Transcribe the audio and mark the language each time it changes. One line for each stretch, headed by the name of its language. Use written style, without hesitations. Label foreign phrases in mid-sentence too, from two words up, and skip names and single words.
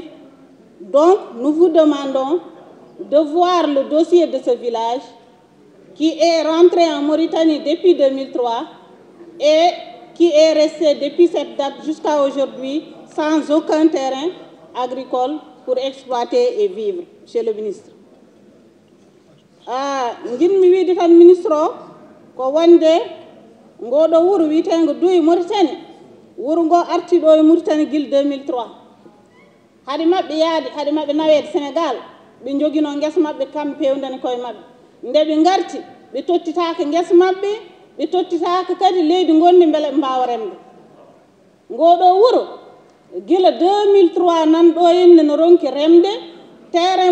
French: Donc, nous vous demandons de voir le dossier de ce village qui est rentré en Mauritanie depuis 2003 et qui est resté depuis cette date jusqu'à aujourd'hui sans aucun terrain agricole pour exploiter et vivre, Monsieur le ministre.
Fula: Ngin mi tan ministre ko wonde ngodo wuro witengo Douye Mauritanie wuro ngo arti do e Mauritanie gil 2003 hadi mabbe yaade hadi mabbe nawede Sénégal be jogino ngesa mabbe kam pewndani koy mabbe nde be ngarti be tottitaaka ngesa mabbe be tottitaaka kadi leydi gondi mbele mbaawa remde ngodo wuro gila 2003 nan do yenne no ronki remde terrain